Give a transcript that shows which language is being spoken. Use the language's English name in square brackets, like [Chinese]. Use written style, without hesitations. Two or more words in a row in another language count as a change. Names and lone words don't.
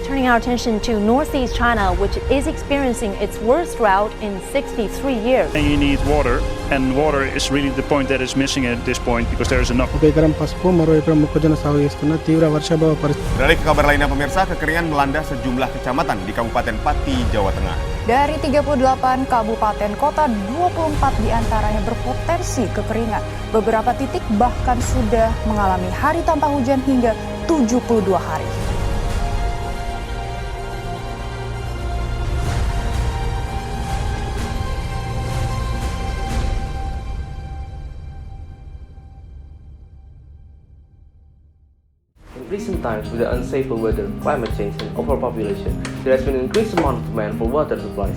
[English] Turning our attention to northeast China, which is experiencing its worst drought in 63 years. And you need water, and water is really the point that is missing at this point because there is enough. [Telugu] ఒక ఎకరం పసుపు మరో ఎకరం మొక్కజొన్న సాగు చేస్తున్న తీవ్ర వర్షాభావ పరిస్థితి. [Indonesian] Beralih ke kabar lainnya pemirsa, kekeringan melanda sejumlah kecamatan di Kabupaten Pati, Jawa Tengah. Dari 38 kabupaten kota, 24 diantaranya berpotensi kekeringan. Beberapa titik bahkan sudah mengalami hari tanpa hujan hingga 72 hari. [English] In recent times, with the unsafe weather, climate change, and overpopulation, there has been an increased amount of demand for water supplies.